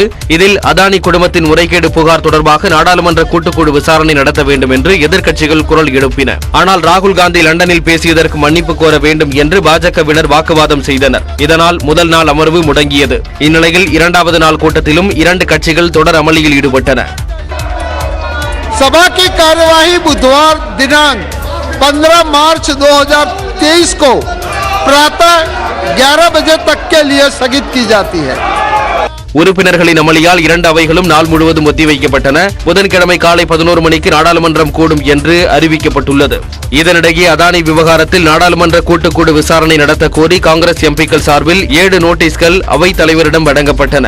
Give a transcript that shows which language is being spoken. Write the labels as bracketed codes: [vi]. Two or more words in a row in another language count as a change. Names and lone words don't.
[ta] இதில் அதானி குடும்பத்தின் முறைகேடு புகார் தொடர்பாக நாடாளுமன்ற கூட்டுக்குழு விசாரணை நடத்த வேண்டும் என்று எதிர்க்கட்சிகள் குரல் எழுப்பின. ஆனால் ராகுல் காந்தி லண்டனில் பேசியதற்கு மன்னிப்பு கோர வேண்டும் என்று பாஜகவினர் வாக்குவாதம் செய்தனர். இதனால் முதல் நாள் அமர்வு முடங்கியது. இந்நிலையில் 2வது நாள் கூட்டத்திலும் 2 கட்சிகள் தொடர் அமளியில் ஈடுபட்டன. [hi] सभा की कार्यवाही बुधवार दिनांक 15 मार्च 2023 को प्रातः 11 बजे तक के लिए स्थगित की जाती है. [ta] உறுப்பினர்களின் அமளியால் 2 அவைகளும் நாள் முழுவதும் ஒத்திவைக்கப்பட்டன. புதன்கிழமை காலை 11 மணிக்கு நாடாளுமன்றம் கூடும் என்று அறிவிக்கப்பட்டுள்ளது. இதனிடையே அதானி விவகாரத்தில் நாடாளுமன்ற கூட்டுக்குழு விசாரணை நடத்த கோரி காங்கிரஸ் எம்பிக்கள் சார்பில் 7 நோட்டீஸ்கள் அவைத் தலைவரிடம் வழங்கப்பட்டன.